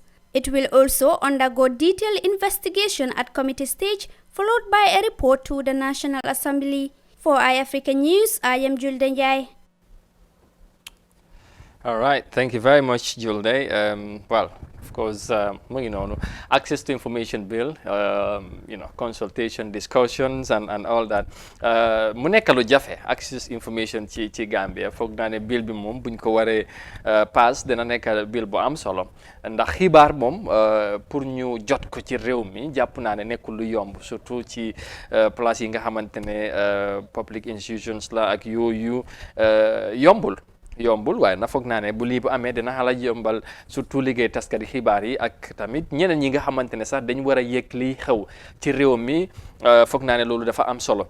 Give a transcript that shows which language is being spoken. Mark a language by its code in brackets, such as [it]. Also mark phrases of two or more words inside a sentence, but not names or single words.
[en] It will also undergo detailed investigation at committee stage, followed by a report to the National Assembly. For Eyeafrica News, I am Julde Njai. All right, thank you very much, Julde. Well, of course, access to information bill, consultation, discussions, and all that. [wo] Mu nekk lu jafe [en] access information [wo] ci Gambia, foog naa ne bill bi moom buñ ko waree pass dina nekk bill bu am solo ndax xibaar moom pour ñu jot ko ci réew mi jàpp naa ne nekkul lu yomb, surtout ci place yi nga xamante ne [en] public institutions [wo] la ak yooyu yombul waaye na foog naa ne bu lii bu amee dina xala yombal surtout liggéey taskati xibaar yi ak tamit ñeneen ñi nga xamante ne sax dañ war a yëg lii xew ci réew mi foog naa ne loolu dafa am solo.